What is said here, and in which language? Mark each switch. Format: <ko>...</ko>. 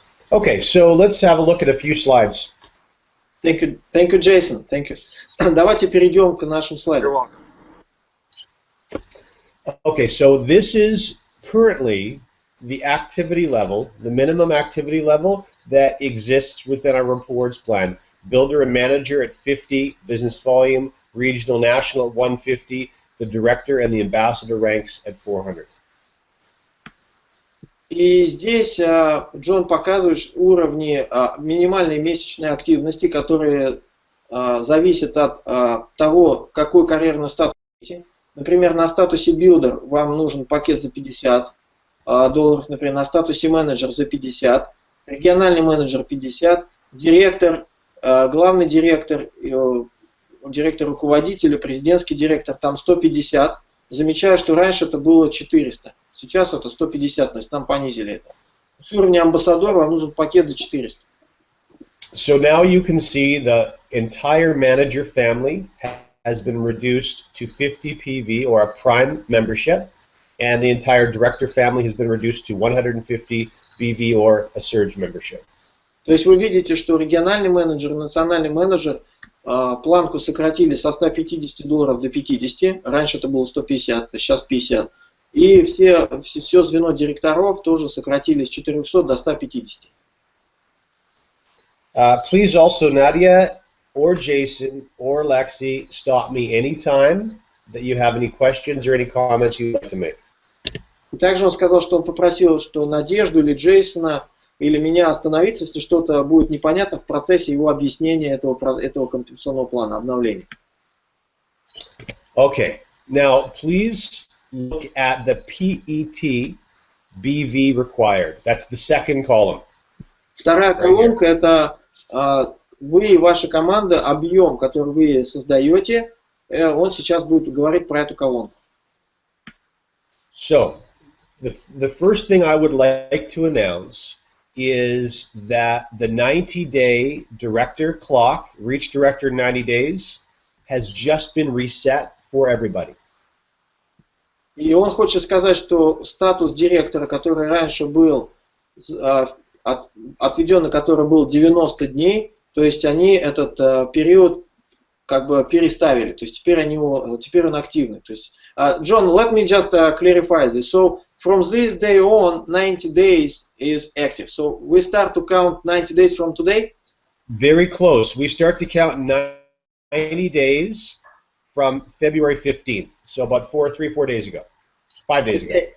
<en>Okay, so let's have a look at a few slides. Thank you, Jason. Thank you.</en> <ru>Давайте перейдем к нашим слайдам.</ru> <en>You're welcome. Okay, so this is currently the activity level, the minimum activity level that exists within our rewards plan. Builder and manager at 50, business volume, regional, national at 150, the director and the ambassador ranks at 400.</en> <ru>И здесь Джон показывает уровни минимальной месячной активности, которые зависят от того, какой карьерный статус. Например, на статусе Builder вам нужен пакет за $50, например, на статусе менеджер за 50, региональный менеджер 50, директор, главный директор, директор руководителя, президентский директор, там 150. Замечаю, что раньше это было 400, сейчас это 150, то есть нам понизили это. С уровня амбассадора вам нужен пакет за 400.</ru> <en>So now you can see the entire manager family has been reduced to 50 PV or a prime membership, and the entire director family has been reduced to 150 BV or a surge membership.</en> <ru>То есть вы видите, что региональный менеджер и национальный менеджер планку сократили со $150 до 50, раньше это было 150, сейчас 50. И все звено директоров тоже сократили с 400 до 150.</ru> <en>Please also, Nadia or Jason or Lexi, stop me anytime that you have any questions or any comments you'd like to make.</en> <ru>И также он сказал, что он попросил, что Надежду или Джейсона или меня остановиться, если что-то будет непонятно в процессе его объяснения этого компенсационного плана, обновления.</ru> <en>Okay, Now, please look at the PET BV required. That's the second column.</en> <ru>Вторая колонка – это вы и ваша команда, объем, который вы создаете, он сейчас будет говорить про эту колонку.</ru> <en>So, the first thing I would like to announce is that the 90-day director clock, reach director 90 days, has just been reset for everybody.</en> <ru>И он хочет сказать, что статус директора, который раньше был отведен, на который был 90 дней, то есть они этот период как бы переставили, то есть теперь он активный. То есть,</ru> <en>John, let me just clarify this. So from this day on, 90 days is active. So we start to count 90 days from today? Very close. We start to count 90 days from February 15th. So about 4 days ago. 5 days ago.</en>